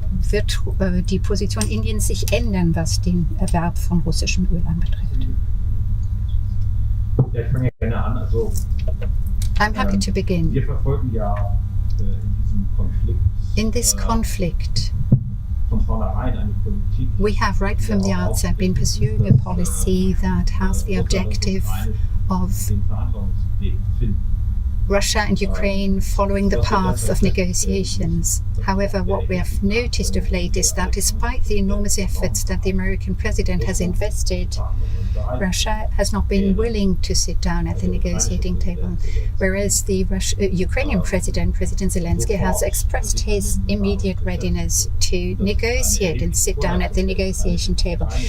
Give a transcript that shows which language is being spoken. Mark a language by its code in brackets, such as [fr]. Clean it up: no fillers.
[de] Wird die Position Indiens sich ändern, was den Erwerb von russischem Öl anbetrifft? Ja, ich fange gerne an. Also, [en] I'm happy to begin. [de] wir verfolgen ja in diesem Konflikt [en] In this conflict, [de] von vornherein eine Politik, [en] we have right from the outset been pursuing a policy that has the objective of [de] den Verhandlungsweg finden. [en] Russia and Ukraine following the path of negotiations. However, what we have noticed of late is that despite the enormous efforts that the American president has invested, Russia has not been willing to sit down at the negotiating table, whereas the Ukrainian President Zelensky, has expressed his immediate readiness to negotiate and sit down at the negotiation table.